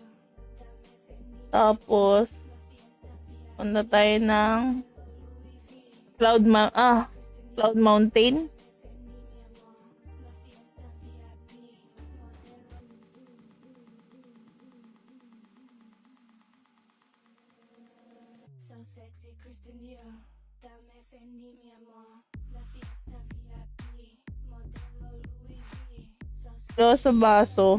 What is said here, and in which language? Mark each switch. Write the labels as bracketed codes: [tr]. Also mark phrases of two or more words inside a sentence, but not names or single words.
[tl] Tapos, punta tayo ng Cloud Mountain. [en] So sexy, Christian Dior. [es] Dame Fendi, mi amor. La fiesta VIP. Modelo Louis V. So [tl] Ito sa baso.